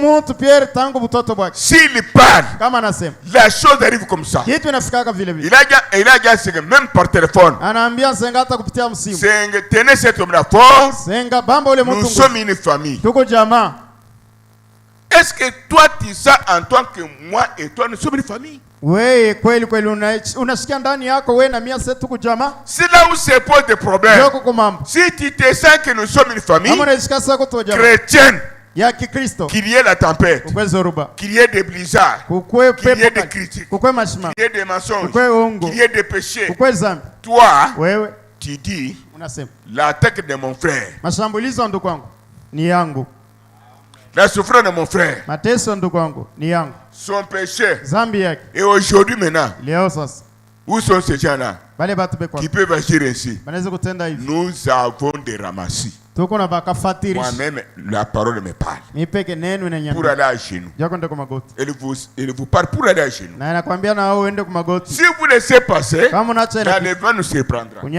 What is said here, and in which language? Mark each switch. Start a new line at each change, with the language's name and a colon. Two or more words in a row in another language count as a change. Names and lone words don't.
French: S'il parle, la chose arrive comme ça. Il a déjà même par téléphone. Tenez cet homme-là fort. Nous sommes une famille. Est-ce que toi tu sens en tant que moi et toi nous sommes une famille? Oui,
Swahili: unasikia ndani yako wewe na mimi sasa tuko jamaa.
French: C'est là où se pose des problèmes. Si tu te sens que nous sommes une famille chrétienne, qu'il y ait la tempête, qu'il y ait des blizzards, qu'il y ait des critiques, qu'il y ait des mensonges, qu'il y ait des péchés, toi, tu dis l'attaque de mon frère,
Swahili: mashambulizo ndugu wangu ni yangu.
French: La souffrance de mon frère,
Swahili: mateso ndugu wangu ni yangu.
French: Son péché,
Swahili: zambi yake.
French: Et aujourd'hui maintenant,
Swahili: leo sasa,
French: où sont ces gens-là qui peuvent agir ainsi? Nous avons des ramassis. Moi-même, la parole me parle. Pour aller à genoux. Elle vous parle pour aller à genoux. Si vous laissez passer, l'enlèvement nous surprendra.